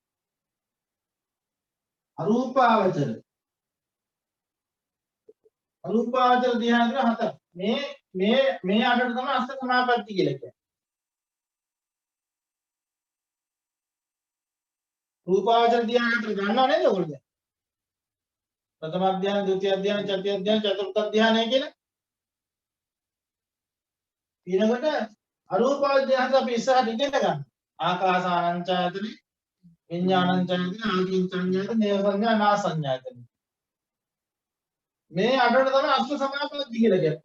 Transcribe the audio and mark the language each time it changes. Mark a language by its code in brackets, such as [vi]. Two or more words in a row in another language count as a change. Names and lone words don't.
[si] අරූපාවචර ධ්‍යාන තියෙනවා හතරක්. මේ අටට තමයි අෂ්ට සමාපatti කියලා කියන්නේ. රූපාවචර ධ්‍යාන ගන්නව නේද ඔයගොල්ලෝ? ප්‍රථම අධ්‍යාය, ද්විතීය අධ්‍යාය, තෘතීය අධ්‍යාය, චතුර්ථ අධ්‍යාය කියලා. ඊළඟට අරූපාවචර අපි ඉස්සරහට ඉගෙන ගන්න. ආකාසානංචයතන, විඥානංචයතන, ආකින්චඤ්ඤයතන, නේව සංඥා, නා සංඥායතන. මේ අටට තමයි අෂ්ට සමාපatti කියලා කියන්නේ.